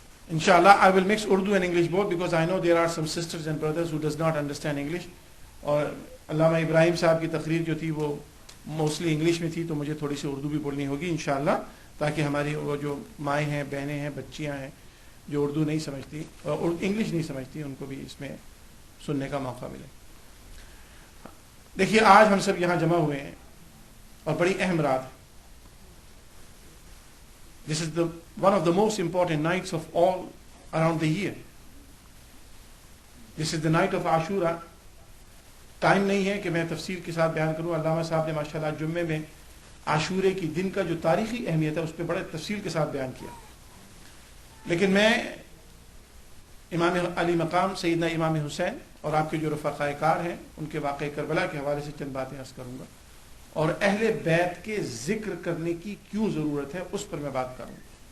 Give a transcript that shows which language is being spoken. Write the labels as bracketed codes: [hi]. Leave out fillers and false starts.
[en] Inshallah I will mix Urdu and English both because I know there are some sisters and brothers who does not understand English. [ur] اور علامہ ابراہیم صاحب کی تقریر جو تھی وہ mostly English میں تھی تو مجھے تھوڑی سی اردو بھی بولنی ہوگی انشاءاللہ، تاکہ ہماری وہ جو مائیں ہیں، بہنیں ہیں، بچیاں ہیں جو اردو نہیں سمجھتی اور انگلش نہیں سمجھتی، ان کو بھی اس میں سننے کا موقع ملے. دیکھیے آج ہم سب یہاں جمع ہوئے ہیں اور بڑی اہم رات ہے. [en] This is one of the most important nights of all around the year. This is the night of Ashura. [ur] Time نہیں ہے کہ میں تفصیل کے ساتھ بیان کروں. علامہ صاحب نے ماشاءاللہ جمعے میں عاشورے کی دن کا جو تاریخی اہمیت ہے اس پہ بڑے تفصیل کے ساتھ بیان کیا، لیکن میں امام علی مقام سیدنا امام حسین اور آپ کے جو رفقائے کار ہیں ان کے واقعہ کربلا کے حوالے سے چند باتیں عرض کروں گا، اور اہل بیت کے ذکر کرنے کی کیوں ضرورت ہے اس پر میں بات کروں گا.